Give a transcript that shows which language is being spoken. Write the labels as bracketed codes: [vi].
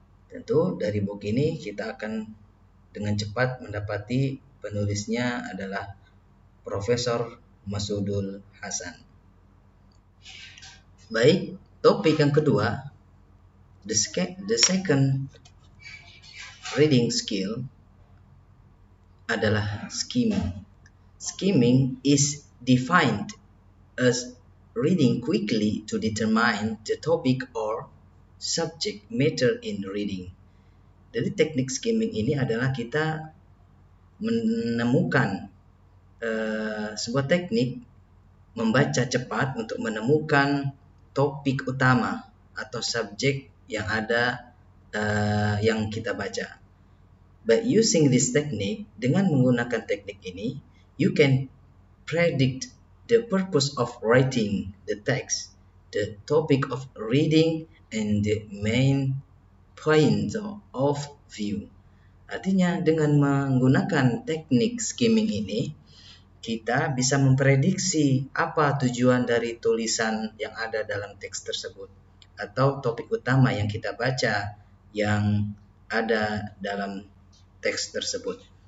[id] Tentu dari buku ini kita akan dengan cepat mendapati penulisnya adalah Profesor Masudul Hasan. Baik, topik yang kedua, [en] the second reading skill [id] adalah skimming. [en] Skimming is defined as reading quickly to determine the topic or subject matter in reading. [id] Jadi teknik skimming ini adalah kita menemukan sebuah teknik membaca cepat untuk menemukan topik utama atau subjek yang ada yang kita baca. [en] By using this technique, [id] dengan menggunakan teknik ini, [en] you can predict the purpose of writing the text the topic of reading and the main point of view. [id] Artinya dengan menggunakan teknik skimming ini, kita bisa memprediksi apa tujuan dari tulisan yang ada dalam teks tersebut atau topik utama yang kita baca yang ada dalam teks tersebut.